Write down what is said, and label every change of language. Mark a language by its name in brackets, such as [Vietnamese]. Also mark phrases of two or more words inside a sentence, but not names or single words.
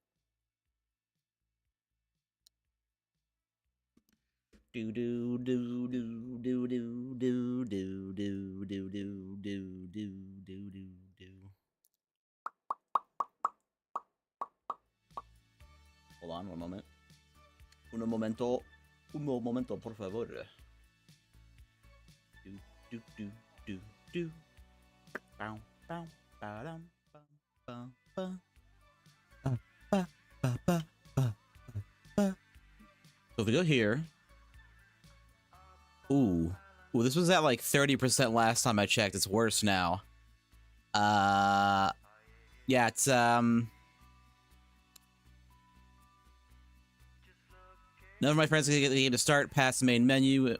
[English] Do do do do do do do do do do do do do do do. Hold on, one moment. [Spanish] Un momento, por favor. Do do do do do. Bow bow bow dum ba ba ba ba ba ba ba ba. [English] So if we go here. Ooh, this was at like 30% last time I checked. It's worse now. Yeah, it's None of my friends can get the game to start past the main menu.